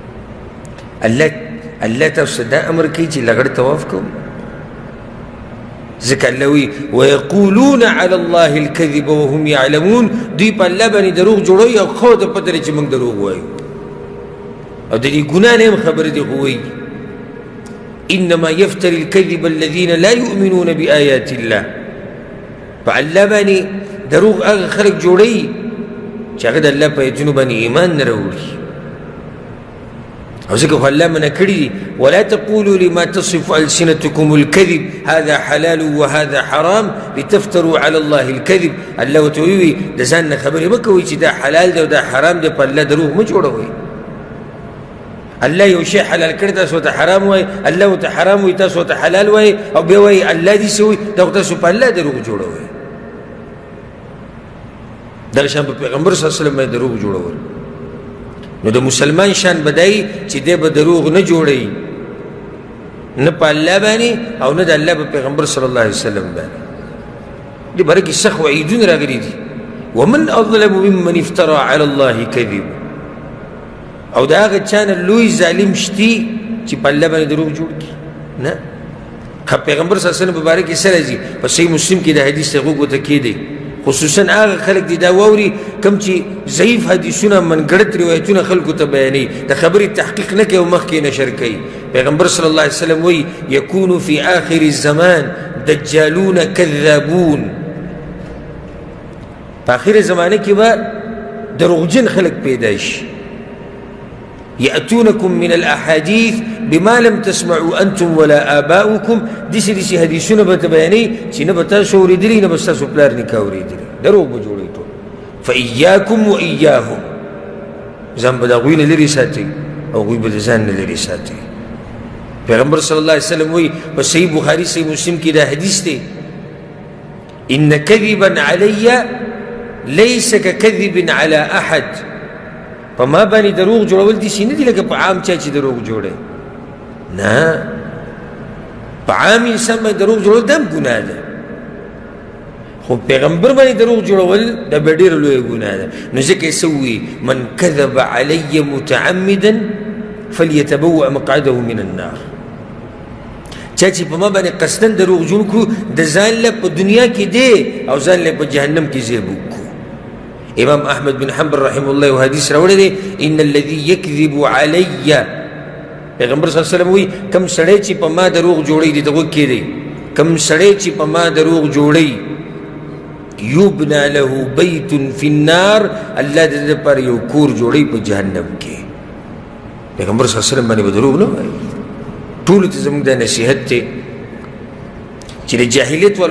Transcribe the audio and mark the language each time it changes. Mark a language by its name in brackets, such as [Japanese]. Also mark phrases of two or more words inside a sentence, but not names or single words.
[Pashto] الله تاسو ته دا امر کوي چې لغړ طواف کوو ځکه الله وی [Arabic] ویقولون علی الله الکذب وهم یعلمون [Pashto] دوی په الله باندې دروغ جوړوي او خو ته پته لري چې موږ دروغ وایو او د دې ګناه نه هم خبره دي خو وایي [Arabic] انما يفتري الكذب الذين لا يؤمنون بآيات الله [Pashto] فالله باندې دروغ هغه خلک جوړوي چې هغه د الله په ایتونو باندې ایمان نه راوړي او ځکه خو الله منع کړي دي [Arabic] ولا تقولوا لما تصف ألسنتكم الكذب هذا حلال وهذا حرام لتفتروا على الله الكذب [Pashto] الله ورته وایي د ځان نه خبرې مه کوئ چې دا حلال دی او دا حرام دی په الله دروغ مه جوړوئ الله یو شی حلال کړی تاسو ته حرام وایي الله ورته حرام وایي تاسو ته حلال وایي او بیا وایي الله دې څه وایي دا خو تاسو په الله دروغ جوړوئ دغه شان په پیغمبر [Arabic] صلی الله علیه وسلم [Pashto] باندې دروغ جوړول نو د مسلمان شان بدای چې دی به دروغ نه جوړوي نه په الله باندې او نه د الله په پیغمبر [Arabic] صلی الله علیه وسلم [Pashto] باندې دې باره کې سخت وعیدونه راغلي دي [Arabic] ومن اظلم ممن افترى على الله کذب [Pashto] او د هغه چا نه لوی ظالم شتي چې په الله باندې دروغ جوړ کړي نه پیغمبر [Arabic] صلی الله علیه وسلم [Pashto] په باره کې څه راځي په صحیح مسلم کې د حدیث ته غوږ ورته کېدی خصوصا هغه خلک دي دا واوري کوم چې ضعیف حدیثونه منګړت روایتونه خلکو ته بیانوي د خبرې تحقیق نه کوي او مخکې نشر کوي پیغمبر [Arabic] صلی الله علیه وسلم [Pashto] وایي [Arabic] یکون فی آخر الزمان دجالون کذابون [Pashto] په آخر زمانه کې به دروغجن خلک پیدا شي [Arabic] يأتونكم من الأحاديث بما لم تسمعوا أنتم ولا آباؤكم [Pashto] دسي حديثونه بتبياني چې نه به تاسو اورېدلي نه به ستاسو پلار نیکه اورېدلي دروغ به جوړوي ټول [Arabic] فإياكم وإياهم [Pashto] ځان به د هغوی نه لرې ساتئ او هغوی به د ځان نه لرې ساتئ پیغمبر [Arabic] صلی الله علیه وسلم [Pashto] وایي په صحیح بخاري صحیح مسلم کې دا حدیث دی [Arabic] إن كذبا علي ليس ككذب على أحد [Pashto] په ما باندې دروغ جوړول دي نه دي لکه په عام چا چې دروغ جوړي نه په عام انسان باندې دروغ جوړول دا هم ګناه ده خو پیغمبر باندې دروغ جوړول دا به ډېره لویه ګناه ده نو ځکه یې څه ووایي [Arabic] من کذب علی متعمدا فلیتبوأ مقعده من النار [Pashto] چا چې په ما باندې قصدن دروغ جوړ کړو د ځان له په دنیا کې دی او ځان له په جهنم کې ځای وکړو امام احمد بن حنبل [Arabic] رحمه الله [Pashto] حدیث راوړی دی [Arabic] ان الذي يكذب علي [Pashto] پیغمبر [Arabic] صلی الله علیه وسلم [Pashto] وی کم سړی چې په ما دروغ جوړی دی دغه کې دی کم سړی چې په ما دروغ جوړی [Arabic] یبنى له بیت فی النار [Pashto] الله دې لپاره یو کور جوړی په جهنم کې پیغمبر [Arabic] صلی الله علیه وسلم [Pashto] باندې دروغ نه وایي ټول ته زموږ د نصیحت دی چې د جاهلیت والو